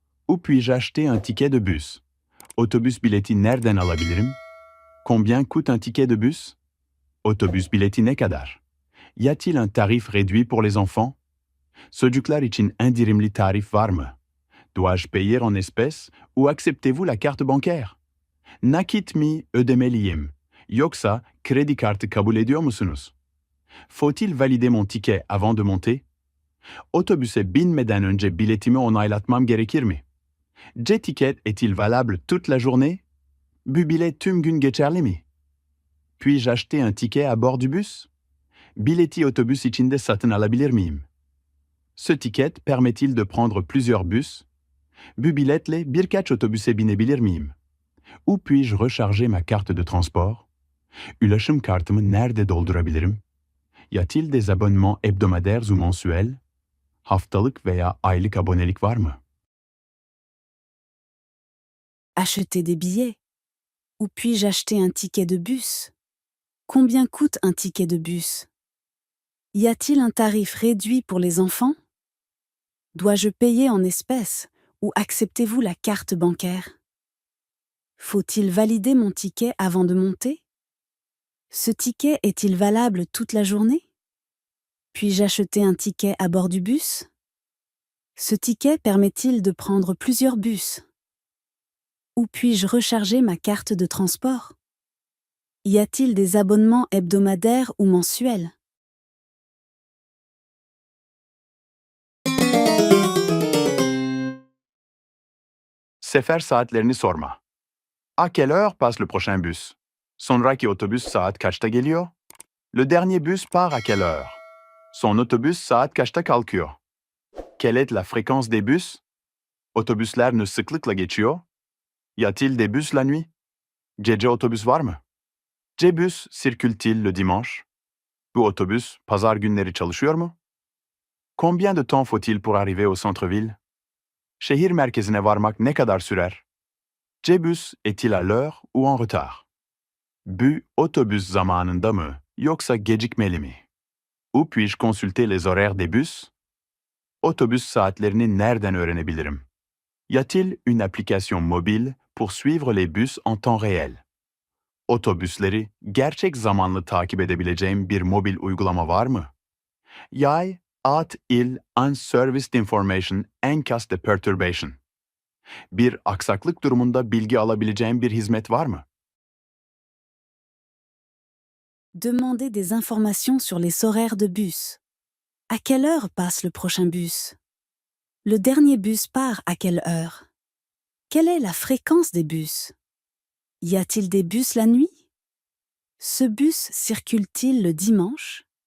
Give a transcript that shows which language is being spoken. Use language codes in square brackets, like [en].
[fr] Où puis-je acheter un ticket de bus? [tr] Otobüs bileti nereden alabilirim? [fr] Combien coûte un ticket de bus? [tr] Otobüs bileti ne kadar? [fr] Y a-t-il un tarif réduit pour les enfants? [tr] Çocuklar için indirimli tarif var mı? [fr] Dois-je payer en espèces ou acceptez-vous la carte bancaire? [tr] Nakit mi ödemeliyim? Yoksa kredi kartı kabul ediyor musunuz? [fr] Faut-il valider mon ticket avant de monter? [tr] Otobüse binmeden önce biletimi onaylatmam gerekir mi? [fr] C-ticket est-il valable toute la journée? [tr] Bu bilet tüm gün geçerli mi? [fr] Puis-je acheter un ticket à bord du bus? [tr] Bileti otobüs içinde satın alabilir miyim? [fr] Ce ticket permet-il de prendre plusieurs bus? [tr] Bu biletle birkaç otobüse binebilir miyim? [fr] Où puis-je recharger ma carte de transport? [tr] Ulaşım kartımı nerede doldurabilirim? [fr] Y a-t-il des abonnements hebdomadaires ou mensuels? [tr] Haftalık veya aylık abonelik var mı? [fr] Acheter des billets. Où puis-je acheter un ticket de bus? Combien coûte un ticket de bus? Y a-t-il un tarif réduit pour les enfants? Dois-je payer en espèces ou acceptez-vous la carte bancaire? Faut-il valider mon ticket avant de monter? Ce ticket est-il valable toute la journée? Puis-je acheter un ticket à bord du bus? Ce ticket permet-il de prendre plusieurs bus? Où puis-je recharger ma carte de transport? Y a-t-il des abonnements hebdomadaires ou mensuels? [tr] Sefer saatlerini sorma. [fr] À quelle heure passe le prochain bus? [tr] Sonraki otobüs saat kaçta geliyor? [fr] Le dernier bus part à quelle heure? [tr] Son otobüs saat kaçta kalkıyor? [fr] Quelle est la fréquence des bus? [tr] Otobüsler ne sıklıkla geçiyor? [fr] Y a-t-il des bus la nuit? [tr] Gece otobüs var mı? [fr] C-bus circule-t-il le dimanche? [tr] Bu otobüs pazar günleri çalışıyor mu? [fr] Combien de temps faut-il pour arriver au centre-ville? [tr] Şehir merkezine varmak ne kadar sürer? [fr] C-bus est-il à l'heure ou en retard? [tr] Bu otobüs zamanında mı yoksa gecikmeli mi? [fr] Où puis-je consulter les horaires des bus? [tr] Otobüs saatlerini nereden öğrenebilirim? [fr] Y a-t-il une application mobile pour suivre les bus en temps réel? [tr] Otobüsleri gerçek zamanlı takip edebileceğim bir mobil uygulama var mı? [fr] Yay at-il un service d'information en cas de perturbation? [tr] Bir aksaklık durumunda bilgi alabileceğim bir hizmet var mı? [fr] Demandez des informations sur les horaires de bus. À quelle heure passe le prochain bus? Le dernier bus part à quelle heure? Quelle est la fréquence des bus? Y a-t-il des bus la nuit? Ce bus circule-t-il le dimanche?